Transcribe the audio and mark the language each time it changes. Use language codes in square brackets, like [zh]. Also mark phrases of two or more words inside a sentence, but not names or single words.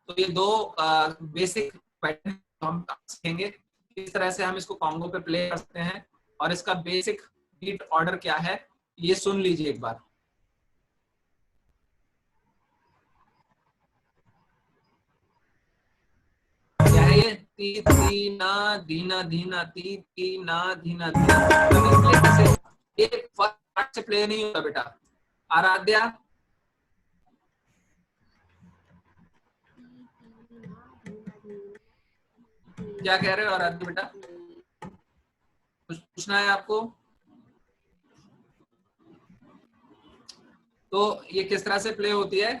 [hi] तो ये दो [en] basic pattern [hi] हम सीखेंगे, किस तरह से हम इसको कॉन्गो पे प्ले कर सकते हैं, और इसका [en] basic beat order [hi] क्या है ये सुन लीजिए एक बार। क्या है ये? ती ती ना धीना धीना, ती ती ना धीना धीना। ये [en] first part [hi] से प्ले नहीं होता बेटा। आराध्या क्या कह रहे हो आराध्या बेटा? कुछ पूछना है आपको? तो ये किस तरह से प्ले होती है?